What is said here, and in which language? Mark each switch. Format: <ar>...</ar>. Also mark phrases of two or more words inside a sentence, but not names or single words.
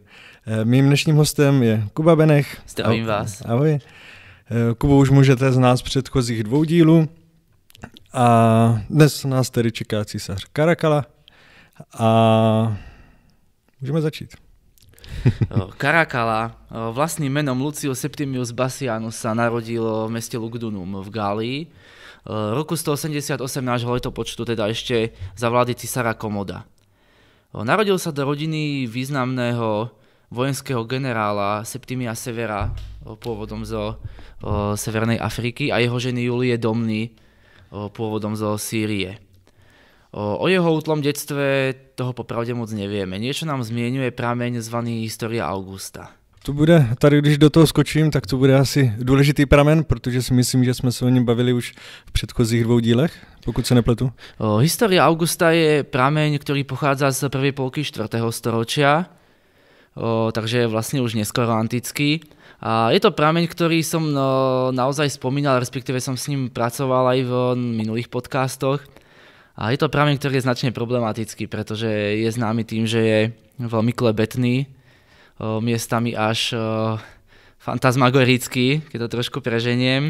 <cs>Mým dnešním hostem je Kuba Benech. Zdravím vás. Ahoj. Kubu už můžete znát z předchozích 2 dílů a dnes nás tedy čeká císař Karakala a můžeme začít.</cs> <sk>Karakala vlastným menom Lucius Septimius Bassianus sa narodil v meste Lugdunum v Gálii. Roku 188 nášho letopočtu, teda ešte za vlády cisára Komoda. Narodil sa do rodiny významného vojenského generála Septimia Severa, pôvodom zo Severnej Afriky, a jeho ženy Julie Domny, pôvodom zo Sýrie. O jeho útlom detstve toho popravde moc nevieme. Niečo nám zmieňuje prameň zvaný Historia Augusta.</sk> <cs>Tady když do toho skočím, tak to bude asi důležitý pramen, protože si myslím, že jsme se o něm bavili už v předchozích 2 dílech, pokud se nepletu.</cs> <sk>Historia Augusta je prameň, ktorý pochádza z prvej polky 4. storočia, takže je vlastne už neskoro antický. A je to prameň, ktorý som naozaj spomínal, respektíve som s ním pracoval aj v minulých podcastoch. A je to prameň, ktorý je značne problematický, pretože je známy tým, že je veľmi klebetný, miestami až fantasmagorický, keď to trošku preženiem.</sk>